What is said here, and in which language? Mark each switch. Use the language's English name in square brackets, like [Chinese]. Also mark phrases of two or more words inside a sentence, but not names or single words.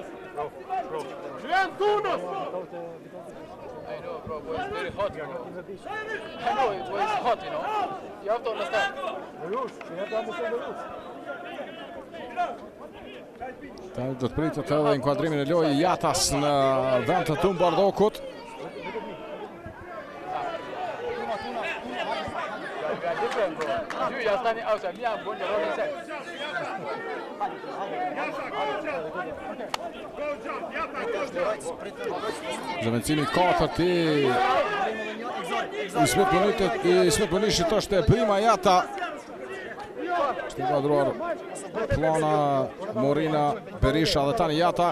[Albanian] Vend tunës! [English] I know, bro, but it's very hot here. I know, it's hot, you know. You have to understand. [Albanian] Do të pritet edhe inkuadrimin e lojë Jatas në vend të Tom Bardokut. [English] We are different, bro. You are standing outside. Me, I'm going the wrong side. [Albanian] Zëvendësimi 4 i Ismet Bonishit është e prima Jata. Është inkuadruar Plana, Morina, Berisha dhe tani Jata.